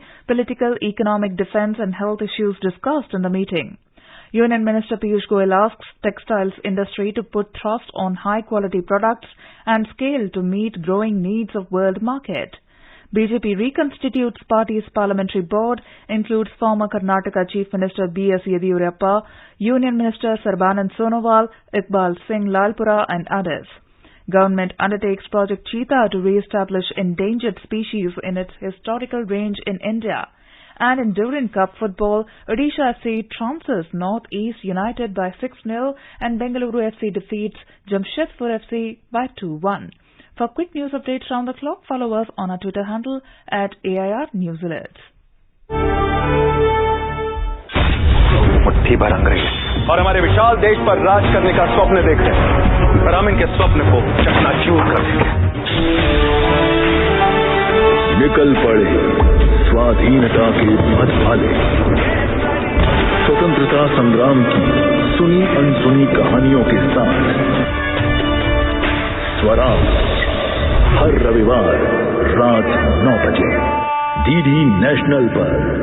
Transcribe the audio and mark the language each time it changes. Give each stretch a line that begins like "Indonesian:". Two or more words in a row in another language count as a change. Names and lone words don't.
English: Political, economic, defence and health issues discussed in the meeting. Union Minister Piyush Goyal asks textiles industry to put thrust on high-quality products and scale to meet growing needs of world market. BJP reconstitutes party's parliamentary board, includes former Karnataka Chief Minister B.S. Yediyurappa, Union Minister Sarbanand Sonowal, Iqbal Singh Lalpura and others. Government undertakes Project Cheetah to re-establish endangered species in its historical range in India. And in Durin Cup football, Odisha FC trounces North East United by 6-0 and Bengaluru FC defeats Jamshedpur FC by 2-1. For quick news updates round the clock, follow us on our Twitter handle at AIR News Alerts.
Hindi: मुट्ठी भर अंग्रेज और हमारे विशाल देश पर राज करने का स्वप्न देख रहे हैं, पर हम इनके स्वप्न को चकनाचूर कर देंगे. निकल पड़े स्वाधीनता के पथ भाले, स्वतंत्रता संग्राम की सुनी अनसुनी कहानियों के साथ स्वराज हर रविवार रात 9 बजे डीडी नेशनल पर.